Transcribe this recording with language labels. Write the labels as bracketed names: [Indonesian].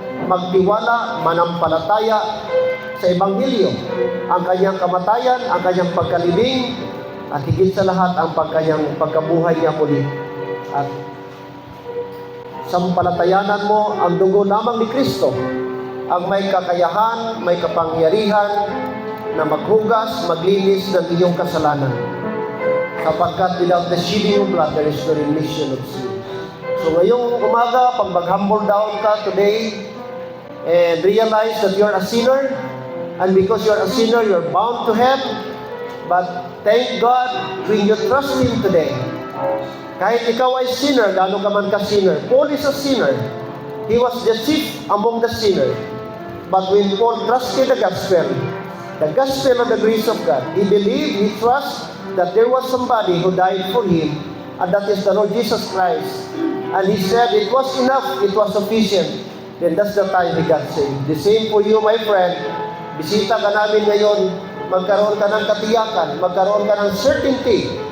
[Filipino] Magtiwala, manampalataya sa Ebanghelyo, ang kanyang kamatayan, ang kanyang pagkalibing, at higit sa lahat ang kanyang pagkabuhay niya muli. At sampalatayanan mo ang dugo lamang ni Kristo, ang may kakayahan, may kapangyarihan na maghugas, maglinis ng iyong kasalanan. Sapagkat [English] without the shedding of blood, there is no remission of sin. [Filipino] So ngayong umaga, pag mag-humble down ka today, [English] and realize that you're a sinner, and because you're a sinner, you're bound to hell. But thank God, when you trust Him today, [Filipino] kahit ikaw ay sinner, gano'n ka man ka-sinner, [English] Paul is a sinner. He was the chief among the sinners. But when Paul trusted the gospel of the grace of God, he believed, he trusted that there was somebody who died for him, and that is the Lord Jesus Christ. And he said, it was enough, it was sufficient. Then that's the time he got saved. The same for you, my friend. [Filipino] Bisita ka namin ngayon, magkaroon ka ng katiyakan, magkaroon ka ng certainty.